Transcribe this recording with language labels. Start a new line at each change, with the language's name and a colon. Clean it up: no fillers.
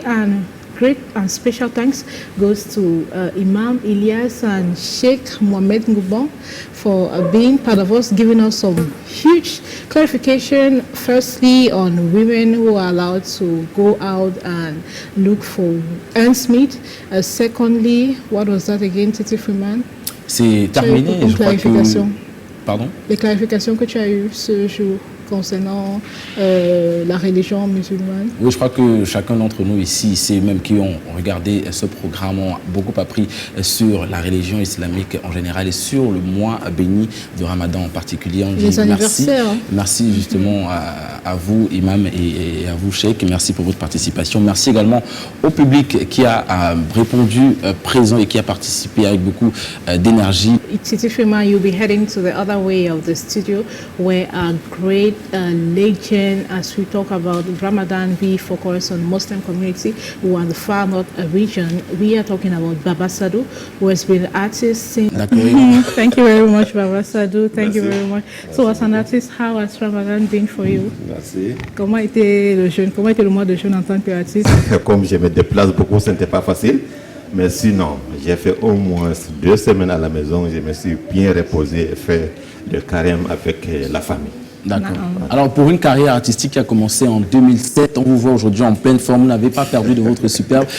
English: And great and special thanks goes to Imam Ilyas and Sheikh Mohamed Ngoubon for being part of us, giving us some huge clarification, firstly on women who are allowed to go out and look for ends meet. Secondly, what was that again, Titi Freeman?
French: C'est terminé, je crois que... Pardon? Les clarifications que tu as eues ce jour concernant la religion musulmane. Oui, je crois que chacun d'entre nous ici, c'est même qui ont regardé ce programme, ont beaucoup appris sur la religion islamique en général et sur le mois béni de Ramadan en particulier. On dit les anniversaires. Merci justement à vous, Imam, et à vous, Cheikh. Merci pour votre participation. Merci également au public qui a répondu présent et qui a participé avec beaucoup d'énergie.
English: Titi Freeman, you'll be heading to the other way of the studio where a great legend, as we talk about Ramadan, we focus on Muslim community who are in the far north region. We are talking about Baba Sadou, who has been an artist since... Thank you very much, Baba Sadou. Thank you very much. So as an artist, how has Ramadan been for you?
French: Merci. Comment était le jeûne? Comment était le mois de jeûne en tant qu'artiste? Comme je me déplace beaucoup, ce n'était pas facile. Mais sinon, j'ai fait au moins 2 semaines à la maison. Je me suis bien reposé et fait le carême avec la famille. D'accord. Alors, pour une carrière artistique qui a commencé en 2007, on vous voit aujourd'hui en pleine forme, vous n'avez pas perdu de votre superbe.